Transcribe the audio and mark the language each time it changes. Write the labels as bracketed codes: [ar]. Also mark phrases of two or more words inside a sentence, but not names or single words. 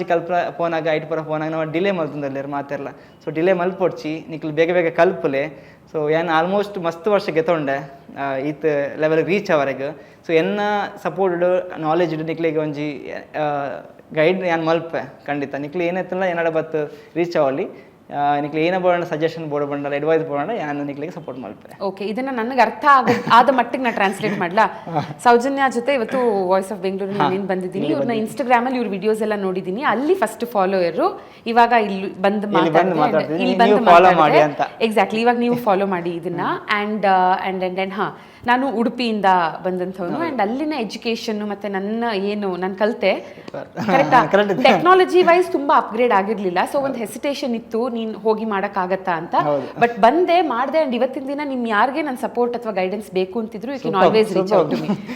[tcy] ಕಲ್ಪ ಫೋನಾಗ ಐಟ್ ಪೂರ ಫೋನಾಗ ನಾವು ಡಿಲೇ ಮಲ್ತೊಂದಲ್ಲೇರು ಮಾತೆಲ್ಲ ಸೊ ಡಿಲೇ ಮಲ್ಪೊಡ್ಚಿ ನಿಕ್ಲು ಬೇಗ ಬೇಗ ಕಲ್ಪಲೆ ಸೊ ಏನು ಆಲ್ಮೋಸ್ಟ್ ಮಸ್ತ್ ವರ್ಷ ಗೆತ್ತೊಂಡೆ ಈತ್ [en] level reach [tcy] ಅವರೆಗೆ ಸೊ ಎನ್ನ [en] support knowledge [tcy] ನಿಕ್ಲಿಗೆ ಒಂಜಿ ಗೈಡ್ ಏನು ಮಲ್ಪೆ ಖಂಡಿತ ನಿಕ್ಲಿ ಏನೈತಲ್ಲ ಏನಾಡ ಬತ್ತು ರೀಚ್ ಅವಲ್ಲಿ ನಿಕ್ಲಿ ಏನ ಬೋಡ [en] suggestion board [tcy] ಬಂಡಲ್ಲ ಅಡ್ವೈಸ್ ಬೋಡ ಯಾನು ನಿಕ್ಲಿಗೆ ಸಪೋರ್ಟ್ ಮಲ್ಪೆ [kn] ಓಕೆ ಇದನ್ನ ನನಗೆ ಅರ್ಥ ಆದ ಮಟ್ಟಿಗೆ ನಾ ಟ್ರಾನ್ಸ್ಲೇಟ್ ಮಾಡ್ಲಾ ಸೌಜನ್ಯ ಜೊತೆ ಇವತ್ತು ವಾಯ್ಸ್ ಆಫ್ ಬೆಂಗಳೂರು ನಾನು ಬಂದಿದ್ದೀನಿ ಇವ್ರನ್ನ ಇನ್ಸ್ಟಾಗ್ರಾಮ್ ಅಲ್ಲಿ ಇವ್ರ ವಿಡಿಯೋಸ್ ಎಲ್ಲ ನೋಡಿದ್ದೀನಿ ಅಲ್ಲಿ [en] first followers [kn] ಇವಾಗ ಇಲ್ಲಿ ಬಂದು ಮಾತಾಡ್ತಾರೆ ಎಕ್ಸಾಕ್ಟ್ಲಿ ಇವಾಗ ನೀವು ಫಾಲೋ ಮಾಡಿ ಇದನ್ನ ಅಂಡ್ ಹಾ ನಾನು ಉಡುಪಿಯಿಂದ ಬಂದಂಥವನು ಅಂಡ್ ಅಲ್ಲಿನ ಎಜುಕೇಶನ್ ಮತ್ತೆ ನಾನು ಕಲಿತೆ [en] technology wise [kn] ತುಂಬಾ ಅಪ್ಗ್ರೇಡ್ ಆಗಿರ್ಲಿಲ್ಲ ಸೊ ಒಂದು ಹೆಸಿಟೇಷನ್ ಇತ್ತು ನೀನ್ ಹೋಗಿ ಮಾಡಕ್ಕಾಗತ್ತಾ ಅಂತ ಬಟ್ ಮಾಡಿದೆ ಅಂಡ್ ಇವತ್ತಿನ ದಿನ ನಿಮ್ ಯಾರಿಗೆ ನನ್ನ ಸಪೋರ್ಟ್ ಅಥವಾ ಗೈಡೆನ್ಸ್ ಬೇಕು ಅಂತಿದ್ರು [en] you can always reach out to me